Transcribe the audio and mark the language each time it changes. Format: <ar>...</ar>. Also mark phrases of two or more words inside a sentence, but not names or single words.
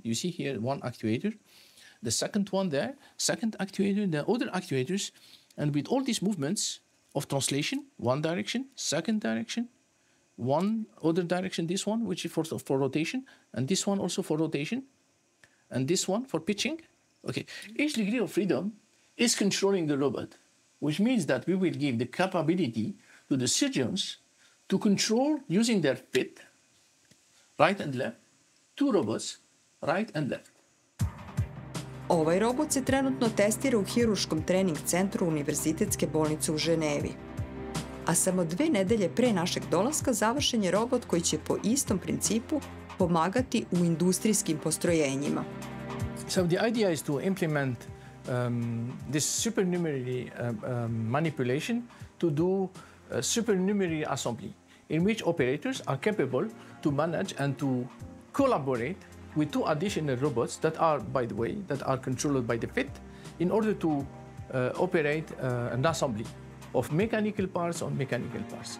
<en>You see here one actuator, the second one there, second actuator, the other actuators, and with all these movements of translation, one direction, second direction, one other direction, this one, which is for rotation, and this one also for rotation, and this one for pitching. Okay, each degree of freedom is controlling the robot, which means that we will give the capability to the surgeons to control using their feet, right and left, 2 robots, right and left.</en> <sr>Ovaj robot se trenutno testira u hiruškom trening centru Univerzitetske bolnice u Ženevi. A samo 2 nedelje pre našeg dolaska završen je robot koji će po istom principu pomagati u industrijskim postrojenjima.</sr> <en>So the idea is to implement this supernumerary manipulation to do supernumerary assembly, in which operators are capable to manage and to collaborate with 2 additional robots that are, by the way, that are controlled by the feet in order to operate an assembly of mechanical parts on mechanical parts.</en>